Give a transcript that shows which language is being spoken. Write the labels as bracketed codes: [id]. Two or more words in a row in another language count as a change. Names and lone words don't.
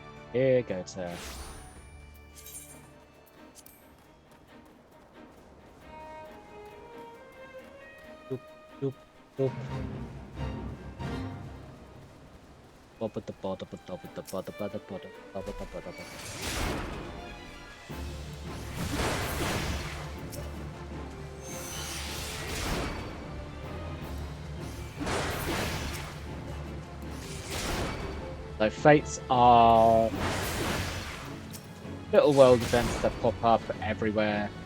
[en] Here go to. Doop, doop, doop. Bobba da bada ba da ba da bada bada bada bada bada bada bada. So fates are little world events that pop up everywhere.